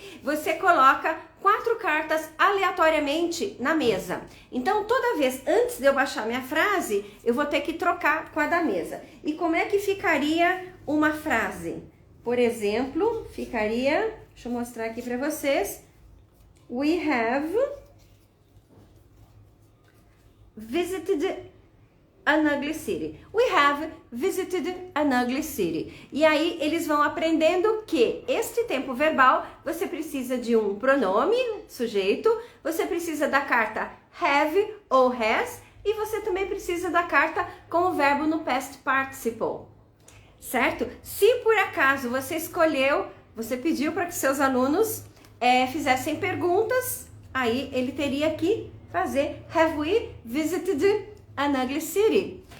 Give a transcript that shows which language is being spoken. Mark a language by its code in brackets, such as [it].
[pt] Você coloca 4 cartas aleatoriamente na mesa. Então, toda vez, antes de eu baixar minha frase, eu vou ter que trocar com a da mesa. E como é que ficaria uma frase? Por exemplo, ficaria... Deixa eu mostrar aqui para vocês. [en] We have visited an ugly city. We have visited an ugly city. [pt] E aí eles vão aprendendo que este tempo verbal você precisa de um pronome, sujeito, você precisa da carta have ou has e você também precisa da carta com o verbo no past participle. Certo? Se por acaso você pediu para que seus alunos fizessem perguntas, aí ele teria que fazer [en] have we visited an ugly city.